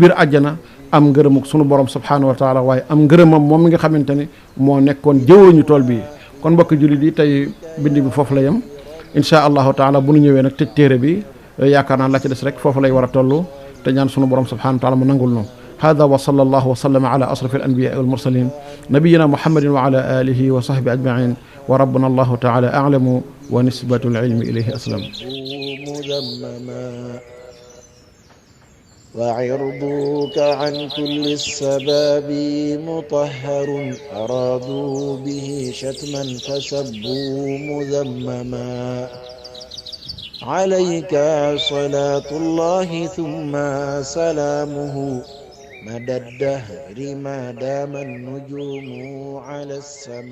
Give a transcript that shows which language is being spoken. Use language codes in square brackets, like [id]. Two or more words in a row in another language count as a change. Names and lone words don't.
[wo] biir àjjana am ngërëmuk sunu borom [ar] سبحانه وتعالى [wo] waaye am ngërëmam moom mi nga xamante ni moo nekkoon jëwriñu tool bi kon mbokk jullit yi tey bind bi foofu la yem [ar] إن شاء الله تعالى [wo] bu nu ñëwee nag tëj téere bi yaakaar naa la ci des rek foofu lay war a toll te ñaan sunu borom [ar] سبحانه وتعالى [wo] mu nangul nu [ar] هذا وصلى الله وسلم على أشرف الأنبياء والمرسلين نبينا محمد وعلى آله وصحبه أجمعين وربنا الله تعالى أعلم ونسبة العلم إليه أسلم وعرضك عن كل السباب مطهر أرادوا به شتما فسبوا مذمما عليك صلاة الله ثم سلامه مدى الدهر ما دام النجوم على السماء